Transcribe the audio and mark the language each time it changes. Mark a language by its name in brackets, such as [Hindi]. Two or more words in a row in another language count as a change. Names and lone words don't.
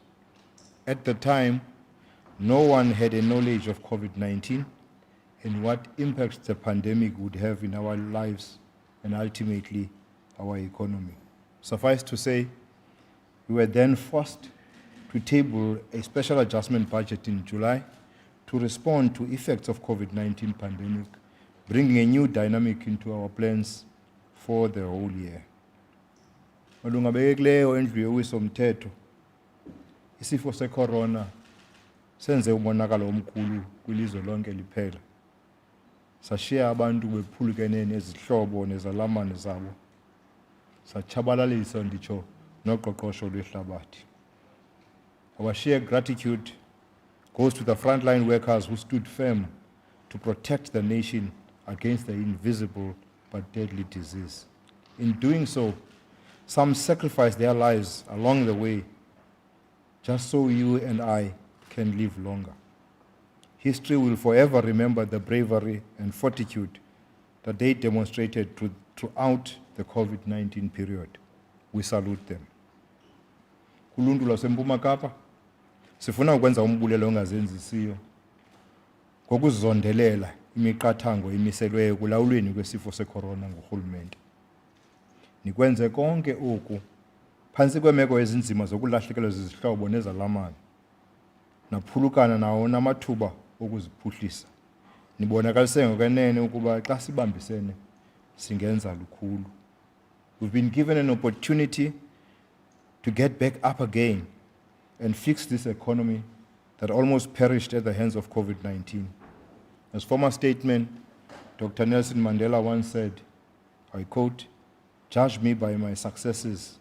[English] At the time, no one had a knowledge of COVID-19 and what impacts the pandemic would have in our lives and ultimately our economy. Suffice to say, we were then forced to table a special adjustment budget in July to respond to effects of COVID-19 pandemic, bringing a new dynamic into our plans for the whole year. [Xhosa] Malunga bekekileyo endlu yowiso-mthetho, isifo secorona senze umonakalo omkhulu kwilizwe lonke liphela. Sashiya abantu bephulukene nezihlobo nezalamane zabo. Satshabalalisa nditsho noqoqosho lwehlabathi. [English] Our sheer gratitude goes to the frontline workers who stood firm to protect the nation against the invisible but deadly disease. In doing so, some sacrificed their lives along the way just so you and I can live longer. History will forever remember the bravery and fortitude that they demonstrated throughout the COVID-19 period. We salute them. [Xhosa] Kuluntu lwaseMpuma Kapa, sifuna ukwenza umbulelo ongazenzisiyo ngokuzondelela imiqathango imiselweyo kulawulweni kwesifo secorona ngurhulumente. Nikwenze konke oku phantsi kweemeko ezinzima zokulahlekelwa zizihlobo nezalamane, naphulukana nawo namathuba okuziphuhlisa. Nibonakalise ngokwenene ukuba xa sibambisene singenza lukhulu. [English] We've been given an opportunity to get back up again and fix this economy that almost perished at the hands of COVID-19. As former statesman Dr. Nelson Mandela once said, I quote, "Judge me by my successes.